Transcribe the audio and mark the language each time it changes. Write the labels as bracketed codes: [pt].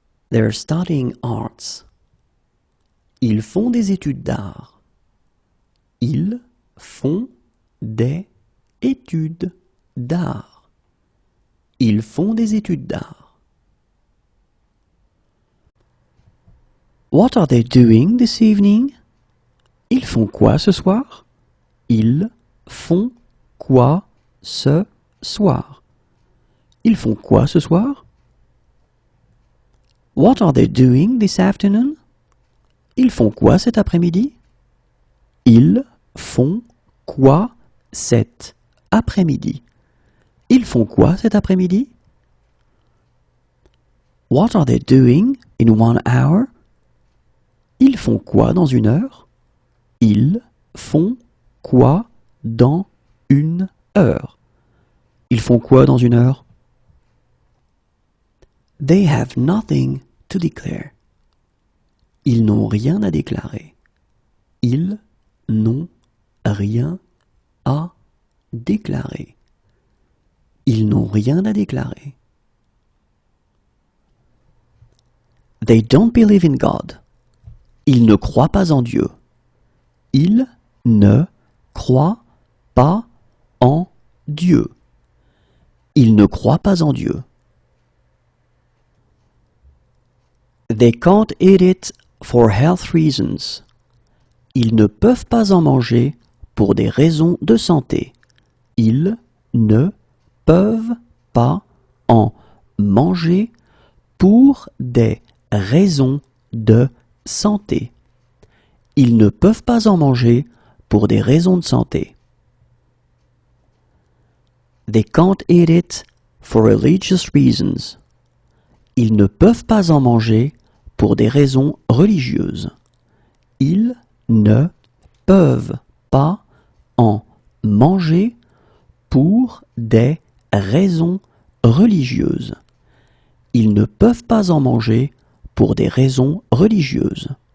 [en] They're studying arts. [fr] Ils font des études d'art. Ils font des études d'art. Ils font des études d'art. [en] What are they doing this evening? [fr] Ils font quoi ce soir? Ils font quoi ce soir? Ils font quoi ce soir? [en] What are they doing this afternoon? [fr] Ils font quoi cet après-midi? Ils font quoi cet après-midi? Ils font quoi cet après-midi? [en] What are they doing in 1 hour? [fr] Ils font quoi dans 1 heure? Ils font quoi dans 1 heure? Ils font quoi dans 1 heure? [en] They have nothing to declare. [fr] Ils n'ont rien à déclarer. Ils n'ont rien à déclarer. Ils n'ont rien à déclarer. [en] They don't believe in God. [fr] Ils ne croient pas en Dieu. Ils ne croient pas en Dieu. Ils ne croient pas en Dieu. [en] They can't eat it for health reasons. [fr] Ils ne peuvent pas en manger pour des raisons de santé. Ils ne peuvent pas en manger pour des raisons de santé. Ils ne peuvent pas en manger pour des raisons de santé. [en] They can't eat it for religious reasons. [fr] Ils ne peuvent pas en manger pour des raisons religieuses. Ils ne peuvent pas en manger pour des raisons religieuses. Ils ne peuvent pas en manger pour des raisons religieuses.